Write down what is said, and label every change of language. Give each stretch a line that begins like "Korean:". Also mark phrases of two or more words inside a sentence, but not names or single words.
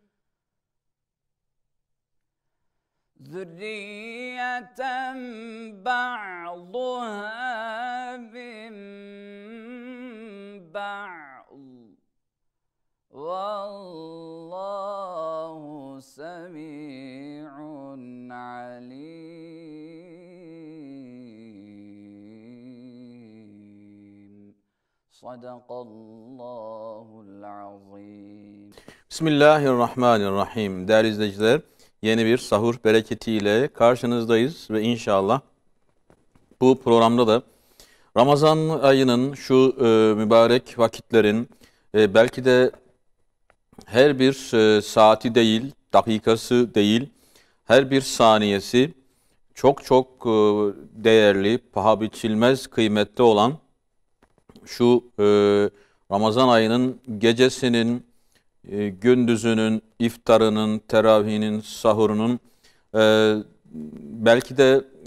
Arabic: ذرية بعضها من بعض والله سميع عليم. صدق الله العظيم. Bismillahirrahmanirrahim.
Turkish: Değerli izleyiciler, yeni bir sahur bereketiyle karşınızdayız ve inşallah bu programda da Ramazan ayının şu mübarek vakitlerin belki de her bir saati değil, dakikası değil, her bir saniyesi çok çok değerli, paha biçilmez kıymetli olan şu Ramazan ayının gecesinin, gündüzünün, iftarının, teravihinin, sahurunun belki de